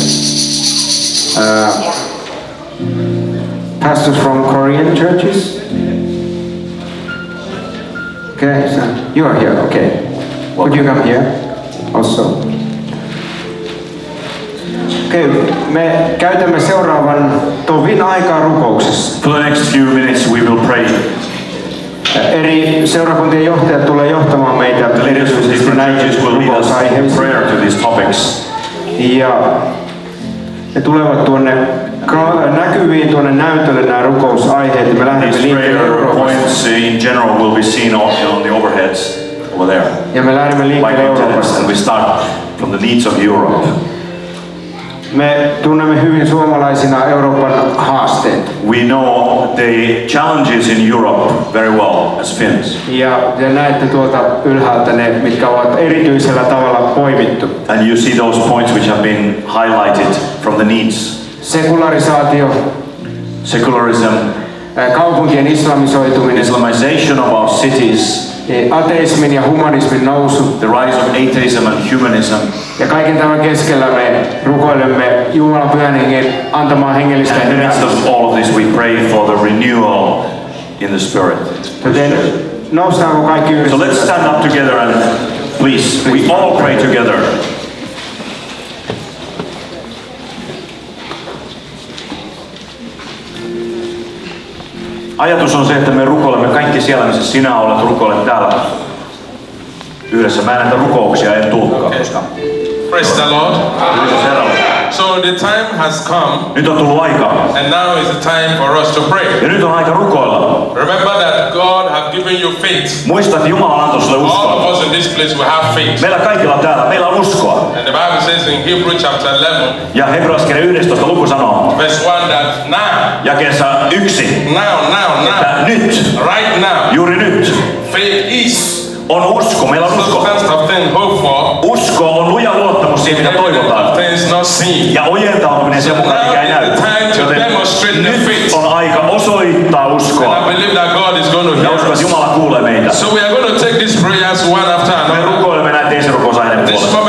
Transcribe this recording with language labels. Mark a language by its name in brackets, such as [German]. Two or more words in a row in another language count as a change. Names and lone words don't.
[English] pastors from Korean churches? Okay, so you are here, okay. Would you come here also? [Finnish] Okay, me käytämme seuraavan tovin aikaa rukouksessa. [English] For the next few minutes we will pray. [Finnish] Eri seurakuntien johtajat tulee johtamaan meitä erityisesti näihin rukousaiheisiin. [English] Prayer to these topics. [Finnish] Ja ne tulevat tuonne näkyviin tuonne näytölle nämä rukousaiheet ja me lähdemme liikkeelle Euroopasta. [English] In general will be seen on the overheads over there. [Finnish] Ja me lähdemme liikkeelle Euroopasta. [English] And we start from the needs of Europe. [Finnish] Me tunnemme hyvin suomalaisina Euroopan haasteet. [English] We know the challenges in Europe very well as Finns. [Finnish] Ja näette tuolta ylhäältä ne, mitkä ovat erityisellä tavalla poimittu. [English] And you see those points which have been highlighted from the needs. [Finnish] Sekularisaatio, [English] Secularism, [Finnish] kaupunkien islamisoituminen, [English] Islamization of our cities, [Finnish] ateismin ja humanismin nousu. [English] the rise of atheism and humanism. [Finnish] Ja kaiken tämän keskellä me rukoilemme Jumalan pyhän hengen antamaa hengellistä [English] And in the midst of all of this we pray for the renewal in the Spirit. [Finnish] Joten noustaanko kaikki yhdessä? [English] So let's stand up together and please, we all pray together. [Finnish] Ajatus on se, että me rukoilemme kaikki siellä, missä sinä olet, rukoilet täällä yhdessä. Mä en näitä rukouksia, en tulkkaa, koska... [English] Praise the Lord. So the time has come. [Finnish] Nyt on tullut aika. [English] And now is the time for us to pray. [Finnish] Ja nyt on aika rukoilla. [English] Remember that God has given you faith. [Finnish] Muista, että Jumala antoi sulle uskoa. [English] All of us in this place will have faith. [Finnish] Meillä kaikilla täällä, meillä on uskoa. [English] And the Bible says in Hebrew chapter 11. [Finnish] Ja Hebreaskirja 11 luku sanoo. [English] Verse 1 that now. [Finnish] Jakeessa 1. [English] Now. [Finnish] Että nyt. [English] Right now. [Finnish] Juuri nyt. [English] Faith is. [Finnish] On usko, meillä on usko. Usko on luja luottamus siihen, mitä toivotaan. Ja ojentautuminen sen mukaan, mikä ei näy. Joten nyt on aika osoittaa uskoa. Ja uskon, että Jumala kuulee meitä. Me rukoilemme näitä esirukousaineiden puolesta.